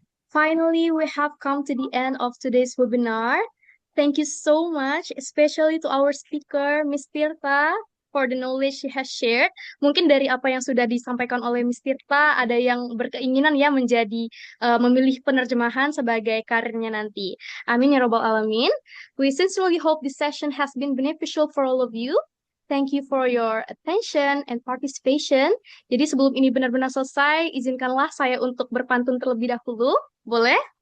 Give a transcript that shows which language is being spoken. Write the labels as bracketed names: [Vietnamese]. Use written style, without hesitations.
[English] Finally, we have come to the end of today's webinar. Thank you so much, especially to our speaker, Miss Tirta, for the knowledge she has shared. [Indonesian] Mungkin dari apa yang sudah disampaikan oleh Miss Tirta, ada yang berkeinginan ya menjadi memilih penerjemahan sebagai karirnya nanti. [Arabic] Amin ya robbal alamin. [English] We sincerely hope this session has been beneficial for all of you. Thank you for your attention and participation. [Indonesian] Jadi sebelum ini benar-benar selesai, izinkanlah saya untuk berpantun terlebih dahulu. Boleh?